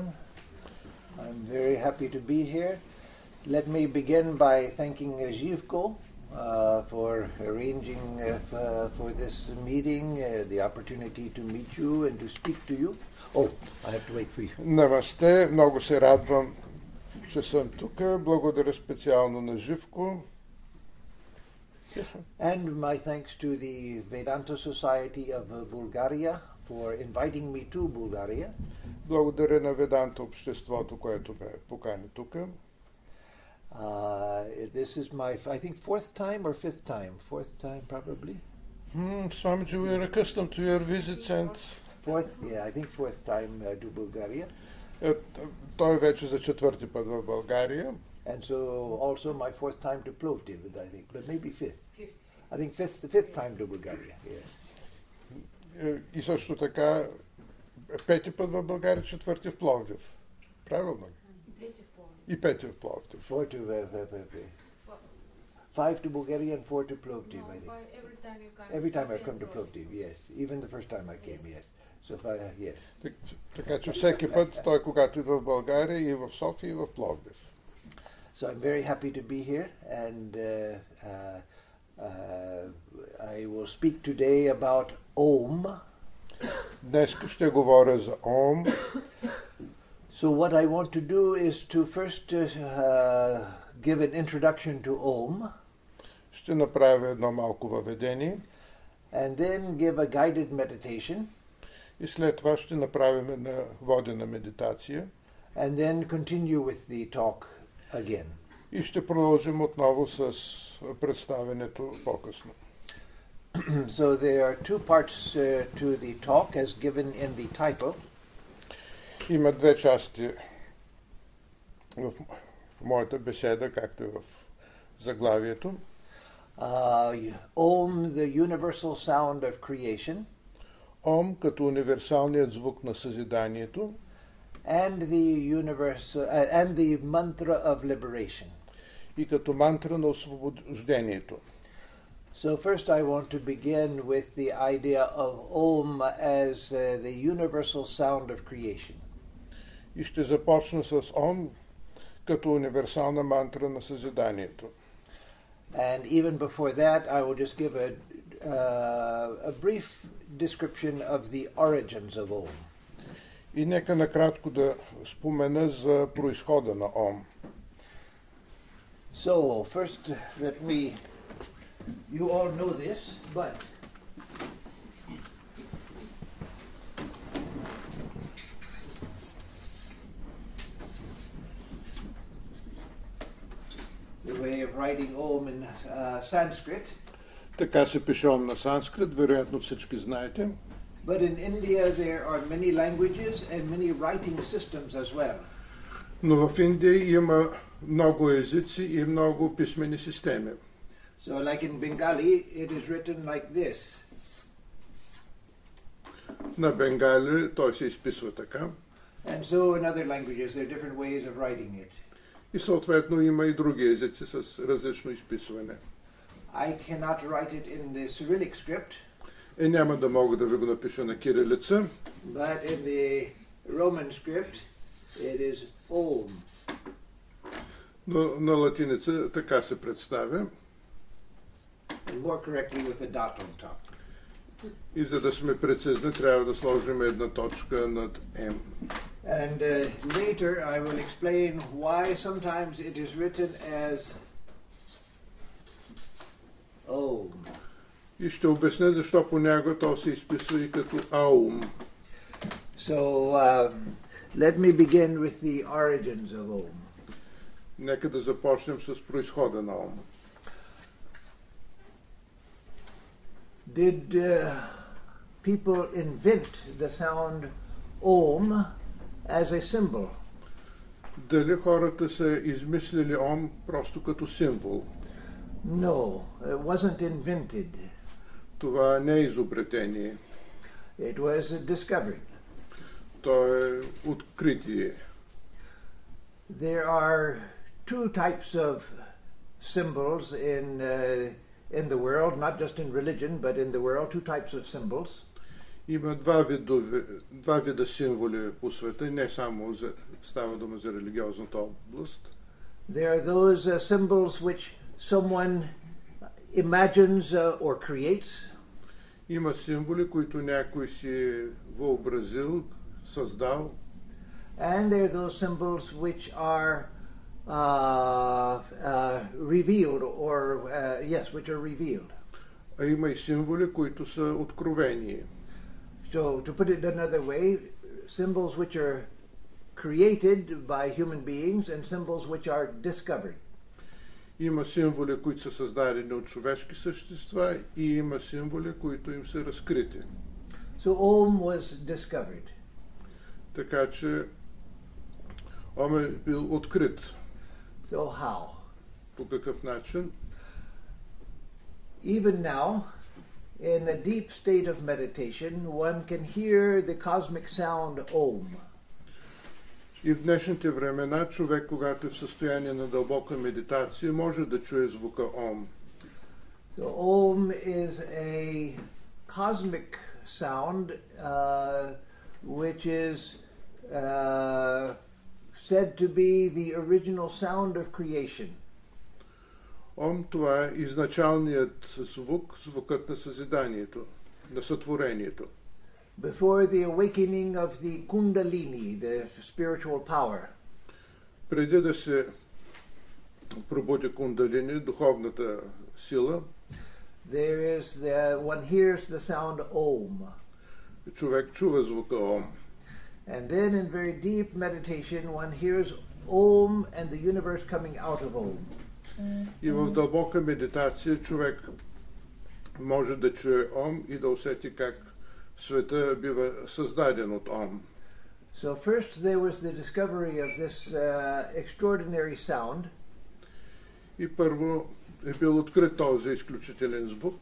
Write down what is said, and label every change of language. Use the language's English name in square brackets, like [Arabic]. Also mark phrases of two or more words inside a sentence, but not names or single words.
[English] I'm very happy to be here. Let me begin by thanking Živko for arranging for this meeting, the opportunity to meet you and to speak to you. Oh, I have to wait for you. [Bulgarian] Намасте, много се радвам, че съм тук. Благодаря специално на Живко. [English] And my thanks to the Vedanta Society of Bulgaria for inviting me to Bulgaria. [Bulgarian] Благодаря на Веданта обществото, което ме покани тук. [English] This is my, I think, fourth time or fifth time? Fourth time, probably. Swamiji, we are accustomed to your visits and... Fourth, yeah, I think fourth time to Bulgaria. [Bulgarian] Той е вече за четвърти път в България. [English] And so also my fourth time to Plovdiv, I think, but maybe fifth. I think fifth time to Bulgaria, yes. [Bulgarian] И също така пети път в България, четвърти в Пловдив. Правилно ли? И пети в Пловдив. [English] Five to Bulgaria and four to Plovdiv, I think. Every time I've come to Plovdiv, yes. Even the first time I came, yes. So yes. [Bulgarian] Така че всеки път той, когато идва в България, и в София, и в Пловдив. [English] So I'm very happy to be here, and I will speak today about Om. [Bulgarian] Днес ще говоря за Ом. [English] So what I want to do is to first give an introduction to Om. [Bulgarian] Ще направя едно малко въведение. [English] And then give a guided meditation. [Bulgarian] И след това ще направим една водена медитация. [English] And then continue with the talk again. [Bulgarian] И ще продължим отново с представянето по-късно. [English] So there are two parts to the talk as given in the title. [Bulgarian] Има две части в моята беседа, както и в заглавието. [English] Om, the universal sound of creation. [Bulgarian] Ом като универсалният звук на съзиданието. [English] And the mantra of liberation. [Bulgarian] И като мантра на освобождението. [English] So first I want to begin with the idea of Om as the universal sound of creation. [Bulgarian] И ще започна с Ом като универсална мантра на съзиданието. [English] And even before that, I will just give a brief description of the origins of Om. [Bulgarian] И нека накратко да спомена за произхода на Ом. [English] So, first you all know this, but the way of writing Om in Sanskrit. [Bulgarian] Така се пише Ом на санскрит, вероятно всички знаете. [English] But in India there are many languages and many writing systems as well. [Bulgarian] Но в Индия има много езици и много писмени системи. [English] So like in Bengali, it is written like this. [Bulgarian] На бенгали той се изписва така. [English] And so in other languages there are different ways of writing it. [Bulgarian] И съответно има и други езици с различно изписване. [English] I cannot write it in the Cyrillic script. [Bulgarian] Няма да мога да ви го напиша на кирилица. [English] But in the Roman script it is Om. [Bulgarian] Но на латиница така се представя. [English] And more correctly with a dot on top. [Bulgarian] И за да сме прецизни, трябва да сложим една точка над М. [English] And later I will explain why sometimes it is written as Om. [Bulgarian] И ще обясня защо понякога то се изписва и като Аум. [English] So let me begin with the origins of Om. [Bulgarian] Нека да започнем с произхода на Ом. [English] Did people invent the sound Om as a symbol? [Bulgarian] Дали хората са измислили Ом просто като символ? [English] No, it wasn't invented. [Bulgarian] Това не е изобретение. [English] It was discovered. [Bulgarian] То е откритие. [English] There are two types of symbols in the world, not just in religion, but in the world, two types of symbols. [Bulgarian] Има два вида символи по света, не само става дума за религиозната област. [English] There are those symbols which someone imagines or creates. [Bulgarian] Има символи, които някой си въобразил, създал. [English] And there are those symbols which are revealed, or which are revealed. [Bulgarian] А има и символи, които са откровени. [English] So, to put it another way, symbols which are created by human beings and symbols which are discovered. [Bulgarian] Има символи, които са създадени от човешки същества, и има символи, които им са разкрити. [English] So Om was discovered. [Bulgarian] Така че Ом е бил открит. [English] So how? [Bulgarian] По какъв начин? [English] Even now, in a deep state of meditation, one can hear the cosmic sound Om. [Bulgarian] И в днешните времена човек, когато е в състояние на дълбока медитация, може да чуе звука Ом. [English] So Om is a cosmic sound which is said to be the original sound of creation. [Bulgarian] Ом, това е изначалният звук, звукът на съзиданието, на сътворението. [English] Before the awakening of the Kundalini, the spiritual power. [Bulgarian] Преди да се пробуди кундалини, духовната сила, [English] there is one hears the sound Om. [Bulgarian] Човек чува звука Ом. [English] And then in very deep meditation one hears Om and the universe coming out of Om. [Bulgarian] И в дълбока медитация човек може да чуе Ом и да усети как света бива създаден от Ом. [English] So first there was the discovery of this extraordinary sound. [Bulgarian] И първо е бил открит този изключителен звук.